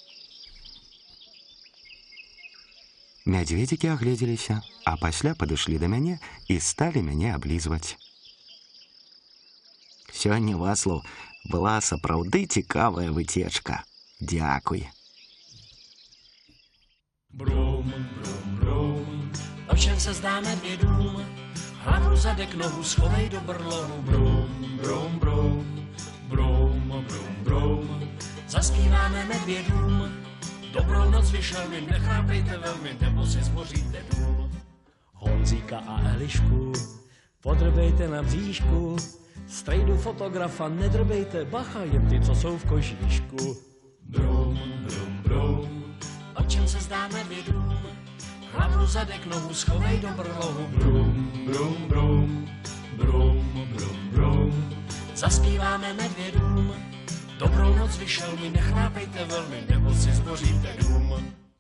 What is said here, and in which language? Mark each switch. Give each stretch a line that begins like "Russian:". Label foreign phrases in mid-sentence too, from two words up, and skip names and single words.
Belarusian: Мядзведзікі агледзеліся, а пасля падышлі да мяне і сталі мяне аблізваць. Сёння, Вацлаў, была сапраўды цікавая выцечка. Дзякуй.
Czech: Brum, brum, brum, o čem se zdá medvědům, hlavu zadek nohu schovej do brlohu. Brum, brum, brum, brum, brum, brum, zaspíváme medvědům. Dobrou noc vyšelmi, nechápejte velmi, nebo si zboříte dům. Honzíka a Elišku podrbejte na bříšku, strejdu fotografa nedrbejte, bacha, jen ty, co jsou v kožíšku. Brum, brum, brum, o čem se zdá medvědům, hlavu zadek nohu schovej do brlohu. Brum, brum, brum, brum, brum, brum, zaspíváme medvědům. Dobrou noc vyšel mi, nechlápejte velmi, nebo si zboříte dům.